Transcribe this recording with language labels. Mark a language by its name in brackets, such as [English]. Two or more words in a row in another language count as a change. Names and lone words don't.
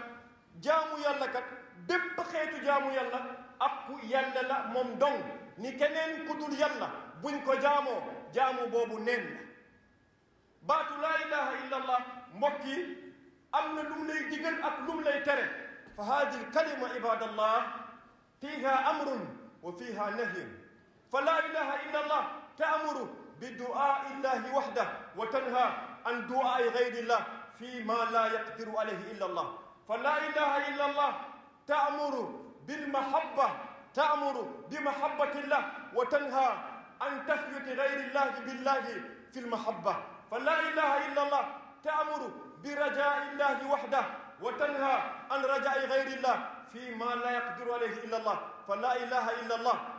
[Wolof] kat bépp xeetu jaamu yàlla ak ku yàlla la moom dong ni keneen ku dul yàlla buñ ko jaamu boobu neen la baatu [Arabic] لا إله إلا الله [Wolof] mbokk yi am na lu mu lay digal ak lu mu lay tere [Arabic] فهذه الكلمة عباد الله فيها أمر و فيها نهي فلا إله إلا الله تأمر بدعاء الله وحده وتنهى عن دعاء غير الله فيما لا يقدر عليه إلا الله فلا إله إلا الله تأمر بالمحبة تأمر بمحبة الله وتنهى عن تثبيت غير الله بالله في المحبة فلا إله إلا الله تأمر برجاء الله وحده وتنهى عن رجاء غير الله فيما لا يقدر عليه إلا الله فلا إله إلا الله